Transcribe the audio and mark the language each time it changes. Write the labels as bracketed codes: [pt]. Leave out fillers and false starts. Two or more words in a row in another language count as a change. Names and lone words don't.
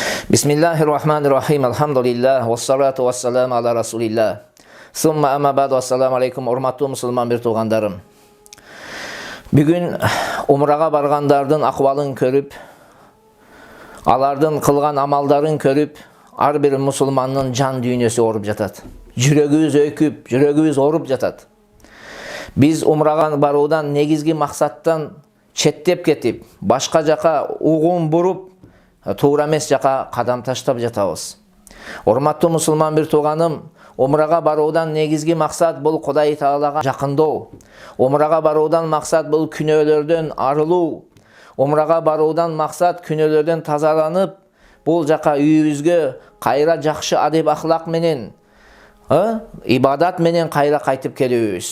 [ar] بسم الله الرحمن الرحيم. Elhamdülillah. والصلاة والسلام على رسول الله. ثم أما بعد. السلام عليكم. [ky] Урматтуу мусулман бир тууганым. Бүгүн умрага баргандардын акыбалын көрүп, алардын кылган амалдарын көрүп, ар бир мусулмандын жан дүйнөсү ооруп жатат. Жүрөгүбүз өйкүп, жүрөгүбүз ооруп жатат. Биз умрага баруудан негизги максаттан четтеп кетип, башка жакка угун буруп, туура эмес жакка кадам таштап жатабыз. Урматтуу мусулман бир тууганым, умрага баруудан негизги максат бул Кудай Таалага жакындоо. Умрага баруудан максат бул күнөөлөрдөн арылуу. Умрага баруудан максат күнөөлөрдөн тазаланып, бул жака үйүбүзгө кайра жакшы адеп ахлак менен, ибадат менен кайра кайтып келүүбүз.